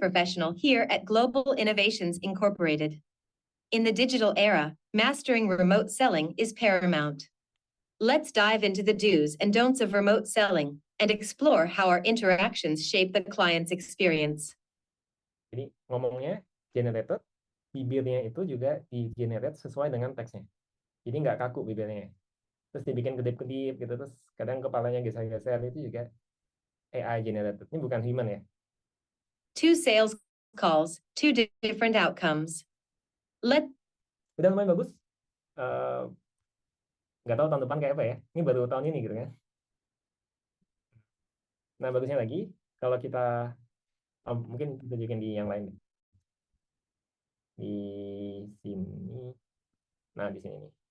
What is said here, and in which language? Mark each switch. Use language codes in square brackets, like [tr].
[en] professional here at Global Innovations Incorporated. In the digital era, mastering remote selling is paramount. Let's dive into the do's and don'ts of remote selling and explore how our interactions shape the client's experience. [id] Jadi ngomongnya generated, bibirnya itu juga di-generate sesuai dengan teksnya. Jadi nggak kaku bibirnya. Terus dibikin kedip-kedip gitu, terus kadang kepalanya geser-geser, itu juga AI generated. Ini bukan human ya. [en] 2 sales calls, 2 different outcomes. [id] Udah lumayan bagus. Nggak tahu tahun depan kayak apa ya. Ini baru tahun ini gitu kan. Nah bagusnya lagi, kalau kita mungkin tunjukin di yang lain. Di sini. Nah di sini nih.